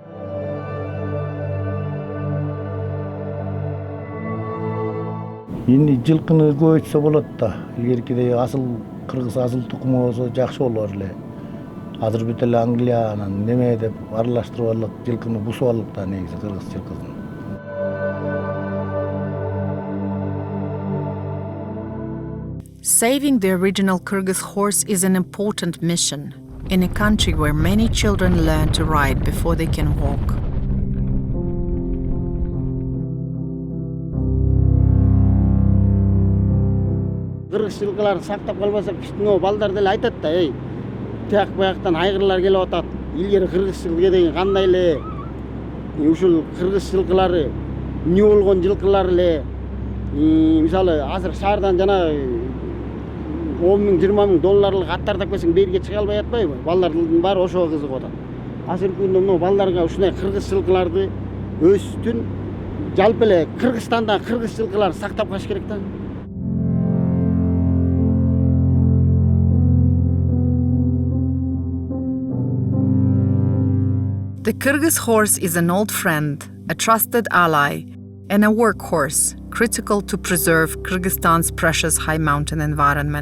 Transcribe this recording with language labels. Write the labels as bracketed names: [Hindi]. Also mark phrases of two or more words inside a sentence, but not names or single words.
[Kyrgyz] Эми жылкыны көбөйтсө болот да. Илгеркидей асыл кыргыз асыл тукуму болсо жакшы болор эле. Азыр бүт эле Англия анан неме деп аралаштырып алык, жылкыны бусуп алык да негизи кыргыз жылкысын. [English] Saving the original Kyrgyz horse is an important mission in a country where many children learn to ride before they can walk. [Kyrgyz] Кыргыз жылкыларын сактап калбасак, биздин балдар деле айтат да, эй, тияк бияктан айгырлар келип атат. Илгери кыргыз жылкы деген кандай эле? Ушул кыргыз жылкылары эмне болгон жылкылар эле? Мисалы, азыр шаардан жана 10 миң, 20 миң долларлык аттар тапсаң берге чыга албай атпайбы? Балдардын баары ошого кызыгып атат. Азыркы күндө мына балдарга ушундай кыргыз жылкыларды өстүн жалпы эле Кыргызстанда кыргыз жылкыларын сактап калыш керек да. [English] The Kyrgyz horse is an old friend, a trusted ally, and a workhorse, critical to preserve Kyrgyzstan's precious high mountain environment.